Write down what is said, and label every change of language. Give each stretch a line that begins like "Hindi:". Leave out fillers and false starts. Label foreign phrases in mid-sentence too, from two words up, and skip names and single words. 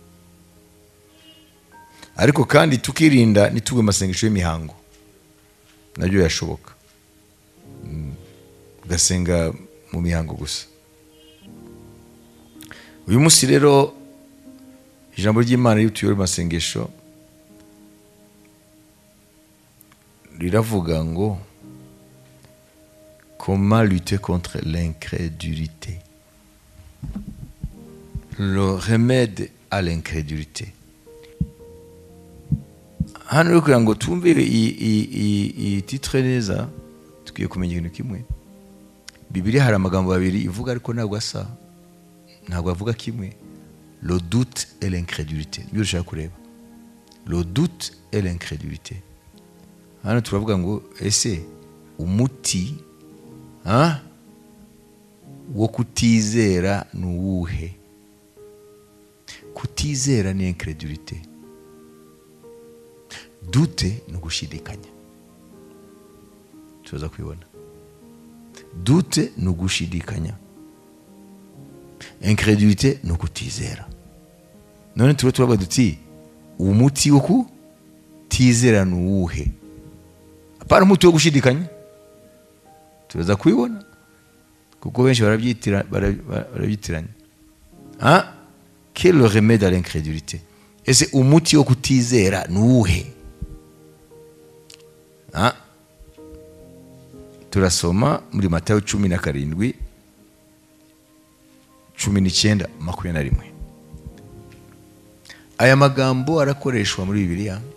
Kinyarwanda: Ariko kandi tukirinda nitugwe amasengesho y'imihango, nabyo yashoboka. Ugasenga mu mihango gusa. Uyu munsi rero ijambo ry'Imana y'utuyore masengesho riravuga ngo
French: comment lutter contre l'incrédulité. Le remède à l'incrédulité.
Kinyarwanda: Hano rero kugira ngo tumve iyi titre neza, tukwiye kumenya ikintu kimwe. Bibiliya hari amagambo abiri ivuga ariko ntabwo asa, ntabwo avuga kimwe.
French: Le doute et l'incrédulité.
Kinyarwanda: Nibyo dushaka kureba.
French: Le doute et l'incrédulité.
Kinyarwanda: Hano turavuga ngo ese umuti wo kutizera ni uwuhe? Kutizera ni incrédulité. Doute ni ugushidikanya. Tuza kwibona. Doute ni ugushidikanya. Incrédulité ni ukutizera. None turavuga duti umuti wo kutizera ni uwuhe? Apana umuti wo gushidikanya, turaza kubibona kuko benshi barabyitiranya.
French: Quel est le remède à l'incrédulité?
Kinyarwanda: Ese umuti wo kutizera ni uwuhe? Turasoma muri Matayo 17, 19-21. Aya magambo arakoreshwa muri Bibiliya.